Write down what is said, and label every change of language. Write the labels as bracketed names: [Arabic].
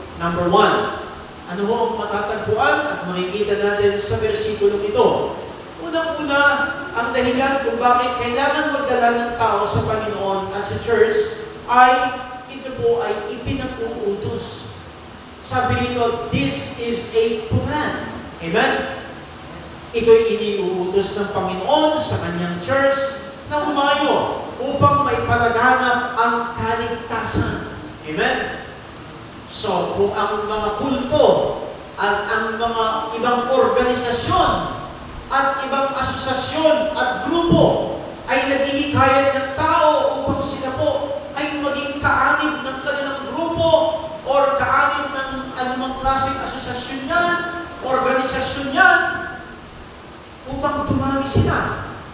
[Filipino] Number 1. Ano ho ang matatagpuan at makikita natin sa versikulong ito? Unang-una, ang dahilan kung bakit kailangan magdala ng tao sa Panginoon at sa church ay ito po ay ipinag-uutos. Sabi nito, [English] this is a command. Amen? [Filipino] Ito'y iniuutos ng Panginoon sa kanyang church na humayo upang maipalaganap ang kaligtasan. Amen? So, kung ang mga kulto at ang mga ibang organisasyon at ibang asosasyon at grupo ay naghihikayat ng tao upang sila po ay maging kaanib ng kanilang grupo or kaanib ng anumang klaseng asosasyon yan, organisasyon yan, upang dumami sila.